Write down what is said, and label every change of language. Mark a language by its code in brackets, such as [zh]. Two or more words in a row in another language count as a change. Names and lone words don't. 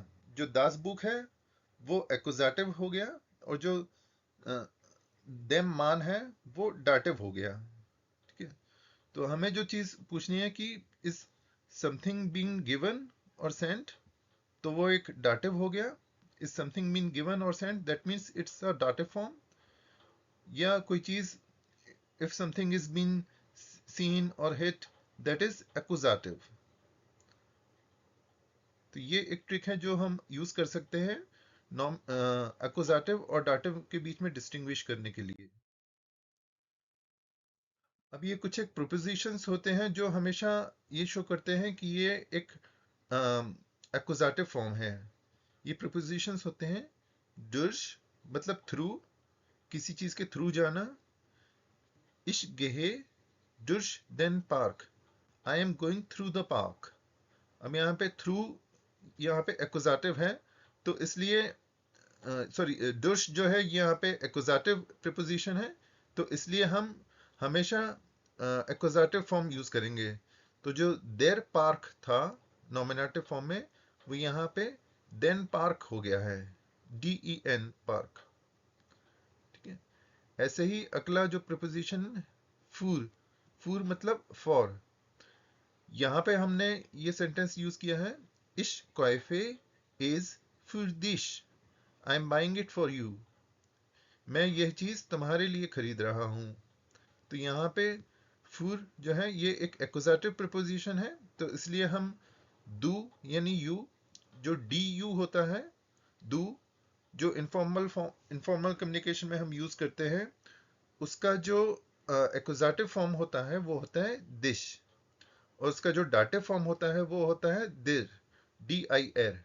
[hi] जो [de] das Buch [hi] है, वो एक्कुजेटिव हो गया, और जो [de] dem Mann [hi] है, वो डाटिव हो गया। ठीक है, तो हमें जो चीज पूछनी है कि [en] is something being given or sent, [hi] तो वो एक डाटिव हो गया। [en] is something being given or sent, that means it's a dative form. [hi] या कोई चीज, [en] if something is being seen or hit, that is accusative। [hi] तो ये एक ट्रिक है जो हम यूज कर सकते हैं नॉम एक्कुजेटिव और डाटिव के बीच में डिस्टिंग्विश करने के लिए। अब ये कुछ एक प्रोपोजिशंस होते हैं जो हमेशा ये शो करते हैं कि ये एक [en] accusative form [hi] है। ये प्रोपोजिशंस होते हैं, durch, मतलब थ्रू, किसी चीज के थ्रू जाना। [de] Ich gehe durch den Park, [en] I am going through the park। [hi] अब यहाँ पे थ्रू, यहाँ पे एक्कुजेटिव है, तो इसलिए, सॉरी, डुश जो है ये यहाँ पे [en] accusative preposition [hi] है, तो इसलिए हम हमेशा [en] accusative form use [hi] करेंगे। तो जो [de] der Park [hi] था नॉमिनेटिव फॉर्म में, वो यहाँ पे [de] den Park [hi] हो गया है, [de] DEN Park. [hi] ठीक है, ऐसे ही अगला जो प्रीपोजिशन, फूर, फूर मतलब फॉर। यहाँ पे हमने ये [en] sentence use [hi] किया है, [de] ich kaufe es für dich, [en] I am buying it for you, [hi] मैं यह चीज तुम्हारे लिए खरीद रहा हूं। तो यहाँ पे फूर जो है ये एक [en] accusative preposition [hi] है, तो इसलिए हम डू यानी यू, जो डी यू होता है, डू, जो [en] informal communication [hi] में हम यूज करते हैं, उसका जो [en] accusative form [hi] होता है वो होता है दिश, और उसका जो [en] dative form [hi] होता है वो होता है दिर, DIR।